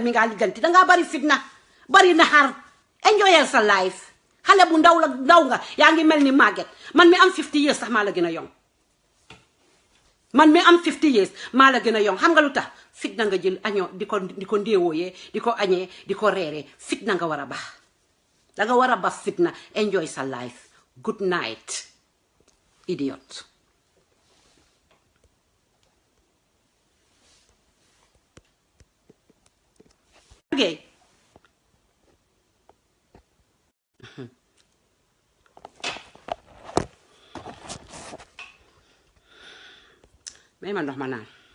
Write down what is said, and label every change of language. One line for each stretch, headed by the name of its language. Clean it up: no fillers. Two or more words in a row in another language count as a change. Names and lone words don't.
Wolof: mi ngaa lijjanti dangaa bari fitna bari naxar enjoyal sa life xale bu ndaw nga yaa ngi mel ni màgget man mi am 50 years sax maa la gën a yong man mi am 50 years maa la gën a yong xam nga lu tax fitna nga jël añoo di ko ndéewooyee di ko añee di ko reeree fitna nga war a baax danga war a ba fitna enjoy sa life
English: good night idiot okay.
Wolof: may ma ndox ma naan